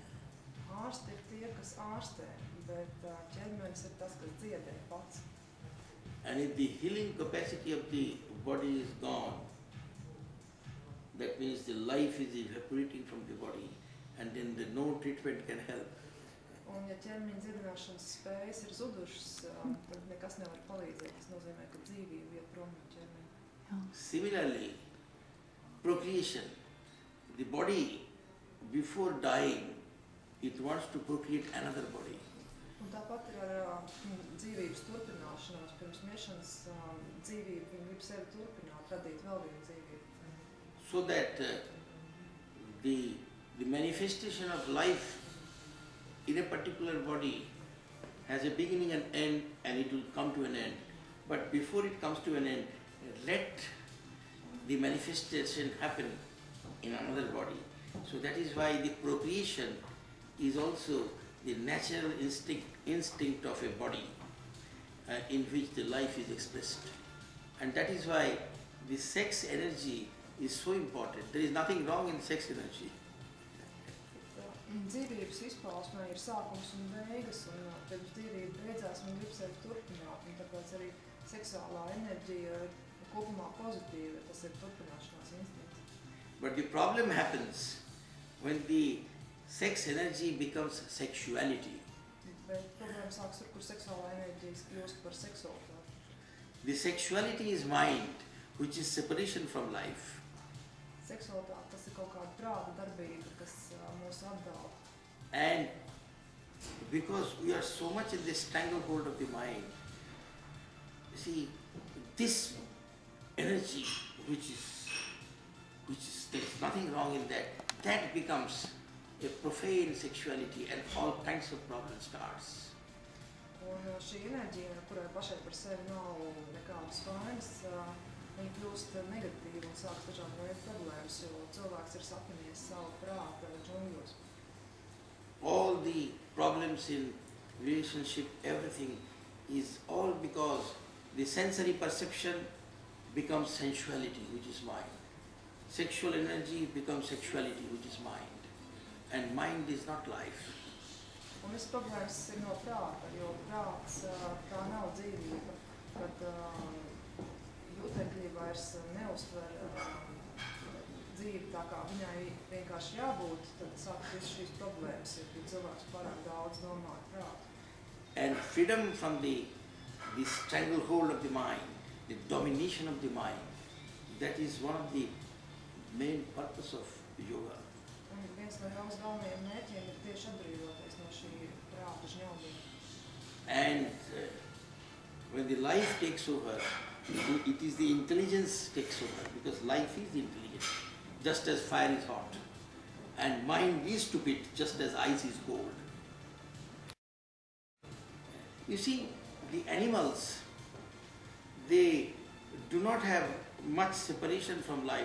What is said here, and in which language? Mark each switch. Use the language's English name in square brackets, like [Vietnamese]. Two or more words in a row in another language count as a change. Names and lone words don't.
[English] And if the healing capacity of the body is gone, that means the life is evaporating from the body, and then no treatment can help. [Latvian] Un, ja ķermeņa dziedināšanas spējas ir zudušas, tad nekas nevar palīdzēt. Tas nozīmē, ka dzīvība iet prom no ķermeņa. [English] Similarly, procreation. The body, before dying, it wants to procreate another body. [Latvian] Un tāpat ir ar dzīvības turpināšanos. Pirms miršanas dzīvība, viņa grib sevi turpināt, radīt vēl vienu dzīvību. [English] So that the manifestation of life in a particular body has a beginning and end, and it will come to an end. But before it comes to an end, let the manifestation happen in another body. So that is why the procreation is also the natural instinct of a body in which the life is expressed. And that is why the sex energy is so important. There is nothing wrong in sex energy. [Latvian] Dzīvības izpausmē ir sākums un beigas, un pirms dzīvība beidzās, man grib sevi turpināt, un tāpēc arī seksuālā enerģija ir kopumā pozitīva, tas ir turpināšanās instinkts. [English] But the problem happens when the sex energy becomes sexuality. [Latvian] Bet problēma sāks tur, kur seksuālā enerģija kļūst par seksualitāti. [English] The sexuality is mind, which is separation from life. [Latvian] Seksualitāte, tas ir kaut kāda prāta darbība, kas mūs atdala. [English] And because we are so much in this stranglehold of the mind, see, this energy, which is there is nothing wrong in that, that becomes a profane sexuality and all kinds of problems starts. [Latvian] Un šī enerģija, kurai pašai par sevi nav nekādas vainas, viņa kļūst negatīva un sāks dažādi veidi problēmas, jo cilvēks ir sapinies savu prāta džungļos. [English] All the problems in relationship, everything is all because the sensory perception becomes sensuality, which is mind. Sexual energy becomes sexuality, which is mind. And mind is not life. [Latvian] Un viss problēmas ir no prāta, jo prāts tā nav dzīvība, kad jūtekļi vairs neuztver dzīvi tā kā viņai vienkārši jābūt, tad sākas visu šīs problēmas, jo cilvēks pārāk daudz domā ar prātu. [English] And freedom from the stranglehold of the mind, the domination of the mind, that is one of the main purpose of yoga. [Latvian] Un viens no jogas galvenajiem mērķiem ir tieši atbrīvoties no šī prāta žņaudījuma. [English] And when the life takes over, it is the intelligence takes over, because life is intelligent, just as fire is hot. And mind is stupid, just as ice is cold. You see, the animals, they do not have much separation from life.